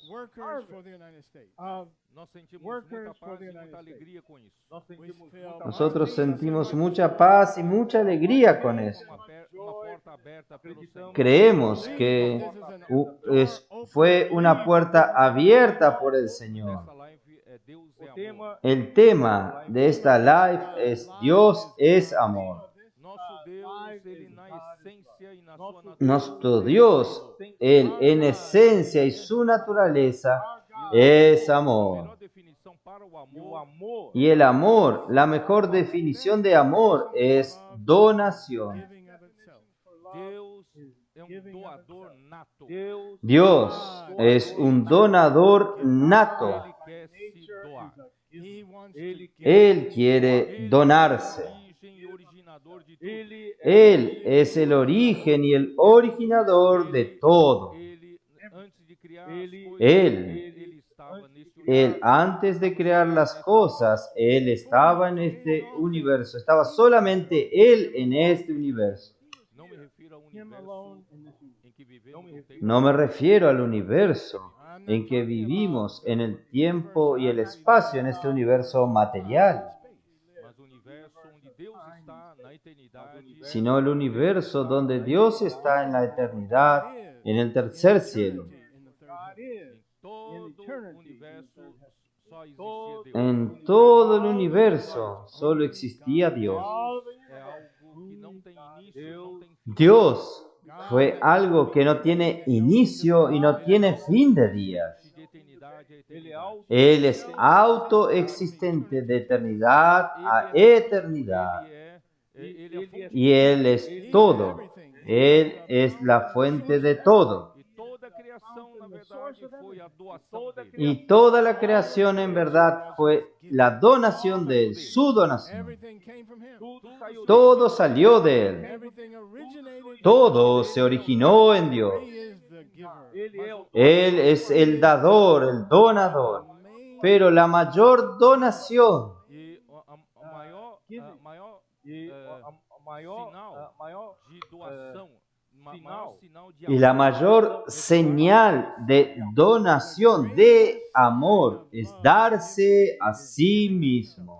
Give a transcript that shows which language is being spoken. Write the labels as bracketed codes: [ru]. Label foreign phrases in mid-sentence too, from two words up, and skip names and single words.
[en] Workers for the United States. [pt] nós sentimos [en] Workers [pt] muita [en] for [pt] paz [en] the [pt] e [en] United [pt] muita [en] States. [pt] alegria com isso. [es] Nosotros sentimos mucha paz y mucha alegría con eso. [pt] Uma porta aberta pelo Senhor. [es] Creemos que fue una puerta abierta por el Señor. [pt] Essa live é Deus é amor. [es] El tema de esta live es Dios es amor. [pt] Nosso Deus, ele na essência e na sua natureza, [es] Nuestro Dios, Él en esencia y su naturaleza es [pt] a [es] amor. [pt] melhor definição para o amor [es] Y el amor, la mejor definición de amor es donación. [en] Giving of itself. [pt] Deus é doador nato. [es] Dios es un donador nato. [pt] Ele quer se doar. [en] He wants to give. [es] Él quiere donarse. [pt] Origem e originador de tudo. [es] Él es el origen y el originador de todo. [pt] Ele, antes de criar as coisas, [es] Él. [pt] ele estava neste [es] Él, antes de crear las cosas, Él estaba en este universo. Estaba solamente Él en este universo. [pt] Não me refiro a universo em que vivemos no tempo, [es] No me refiero al universo en que vivimos en el tiempo y el espacio, en este universo material, [pt] mas o universo onde Deus está na eternidade, [es] sino el universo donde Dios está en la eternidad, en el tercer cielo. [en] In the third heaven. [pt] em todo o universo só existia Deus. [es] En todo el universo solo existía Dios. [pt] É algo que não tem início, não tem fim. [es] Dios fue algo que no tiene inicio y no tiene fin de días. [pt] De eternidade a eternidade. [es] Él es autoexistente de eternidad a eternidad. [pt] Ele é a fonte [es] Y Él es todo. Él es la fuente de todo. [pt] e toda a criação, na verdade, foi a doação dele. [es] Y toda la creación en verdad fue la donación de Él, su donación. [en] Everything came from him. [es] Todo salió de Él. [en] Everything originated. [es] Todo se originó en Dios. [en] He is the giver. [es] Él es el dador, el donador. Pero la mayor donación [pt] E a maior de doação, maior sinal de [es] y la mayor señal de donación, de amor, es darse a sí mismo.